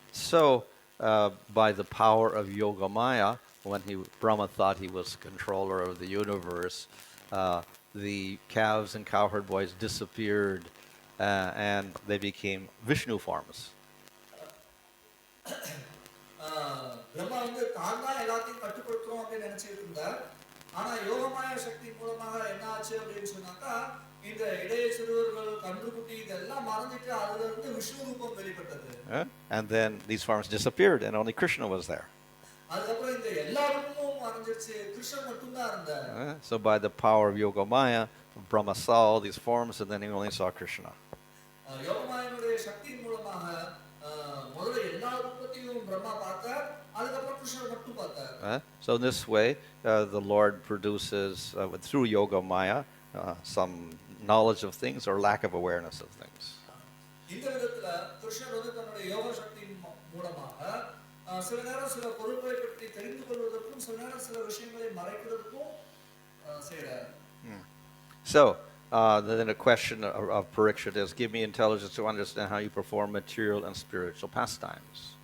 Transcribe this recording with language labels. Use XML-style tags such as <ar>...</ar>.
<en>So by the power of Yoga Maya, when Brahma thought he was controller of the universe, the calves and cowherd boys disappeared and they became Vishnu forms.</en> <ta>Brahma வந்து தான் தான் எல்லாத்தையும் கட்டுப்படுத்துறோம் அப்படின்னு நினைச்சிட்டு இருந்தார். ஆனா யோகமாய சக்தி மூலமாக என்ன ஆச்சு அப்படின்னு சொன்னாக்கா இந்த இடைய சிறுவர்கள் கன்றுக்குட்டி இதெல்லாம் மறந்துட்டு அதுல இருந்து விஷ்ணு ரூபம் வெளிப்பட்டது.</ta> <en>And then these forms disappeared and only Krishna was there.</en> <ta>அதுக்கப்புறம் இந்த எல்லா ரூபமும் மறைஞ்சிருச்சு, கிருஷ்ணன் மட்டும் தான் இருந்தார்.</ta> <en>So by the power of Yoga Maya, Brahma saw all these forms and then he only saw Krishna.</en> <ta>யோகமாயனுடைய சக்தியின் மூலமாக முதல்ல எல்லா ரூபத்தையும் பிரம்மா பார்த்தார், அதுக்கப்புறம் கிருஷ்ணன் மட்டும் பார்த்தார்.</ta> <en>So in this way, the Lord produces through Yoga Maya some knowledge of things or lack of awareness of things.</en> <ta>இந்த விதத்துல கிருஷ்ணர் வந்து தன்னுடைய யோக சக்தியின் மூலமாக சில நேரம் சில பொருட்களை பற்றி தெரிந்து கொள்வதற்கும் சில நேரம் சில விஷயங்களை மறைக்கிறதுக்கும் செய்றார்.</ta> <en>So then a question of Parikshit is, give me intelligence to understand how you perform material and spiritual pastimes.</en>